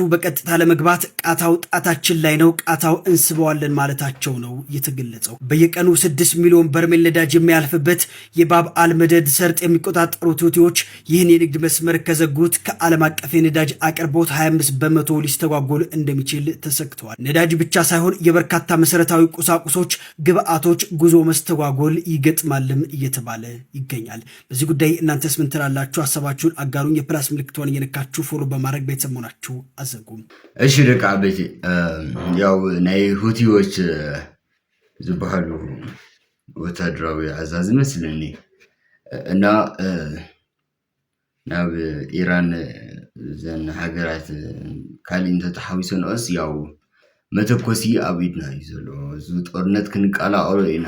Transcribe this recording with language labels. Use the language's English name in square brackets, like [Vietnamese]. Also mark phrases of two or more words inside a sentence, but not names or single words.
[Amharic] በቀጥታ ለመግባት ቃታው ጣታችን ላይ ነው፣ ቃታው እንስበዋለን ማለታቸው ነው የተገለጸው። በየቀኑ 6 ሚሊዮን በርሜል ነዳጅ የሚያልፍበት የባብ አልመደድ ሰርጥ የሚቆጣጠሩት ሁቲዎች ይህን የንግድ መስመር ከዘጉት ከዓለም አቀፍ የነዳጅ አቅርቦት 25 በመቶ ሊስተጓጎል እንደሚችል ተሰክቷል። ነዳጅ ብቻ ሳይሆን የበርካታ መሰረታዊ ቁሳቁሶች ግብአቶች ጉዞ መስተጓጎል ይገጥማልም እየተባለ ይገኛል። በዚህ ጉዳይ እናንተስ ምን ትላላችሁ? ሐሳባችሁን አጋሩኝ። የፕላስ ምልክቷን እየነካችሁ ፎሎ በማድረግ ቤተሰብ መሆናችሁ አዘጉም። [Tigrinya] እሺ ደቃ ቤት ያው ናይ ሁቲዎች ዝበሃሉ ወታደራዊ አዛዝ መስለኒ እና ናብ ኢራን ዘን ሃገራት ካሊን ተተሓዊሰን ኦስ ያው መተኮሲ ኣብ ኢድና እዩ ዘሎ እዚ ጦርነት ክንቃላቀሎ ኢና